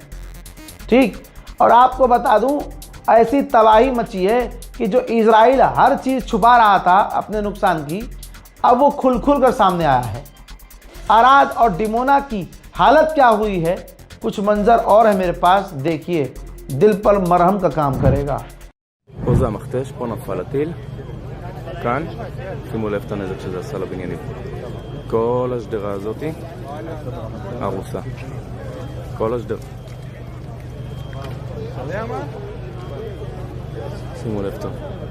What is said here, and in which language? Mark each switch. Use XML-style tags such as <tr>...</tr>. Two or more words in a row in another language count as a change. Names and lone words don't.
<hi>ठीक, और आपको बता दूं, ऐसी तबाही मची है कि जो इजराइल हर चीज़ छुपा रहा था अपने नुकसान की, अब वो खुल कर सामने आया है। अराद और डिमोना की हालत क्या हुई है, कुछ मंजर और है मेरे पास, देखिए, दिल पर मरहम का काम करेगा।</hi> <he>פה זה המכתש, פה נפל הטיל, כאן, שימו לב את הנזק שזה עשה לבניינים. כל השדרה הזאת הרוסה. כל השדרה. שימו לב טוב.</he>